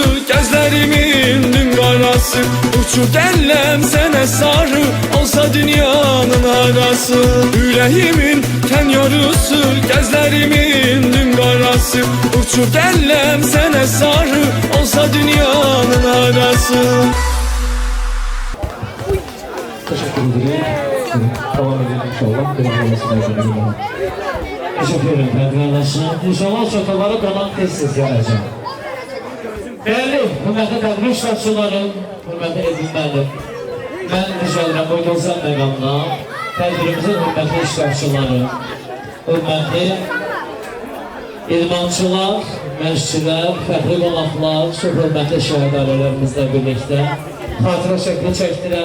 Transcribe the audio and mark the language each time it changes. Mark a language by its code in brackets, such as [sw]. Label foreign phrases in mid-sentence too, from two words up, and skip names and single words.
[az] gözlərimin nümrarası, uçub gəlləm sənə sarı, olsa dünyanın alası. Ürəyimin tən yarısı, gözlərimin nümrarası, uçub gəlləm sənə sarı, olsa dünyanın alası. [tr] Teşekkür ederim. Devam edelim inşallah. Teşekkür ederim arkadaşlar. [az] İnşallah şotalara qonaq tez-tez gələcəm. Değerli, hürmətli tədbir iştirakçılarım, hürmətli edilməlim. Mən rica edirəm bu gözəl məqamda tədbirimizin hürmətli iştirakçıları, hürmətli idmançılar, məşqçilər, fəxri qonaqlar, çox hürmətli şəhidələrimizlə birlikdə xatirə şəkli çəkdirəm.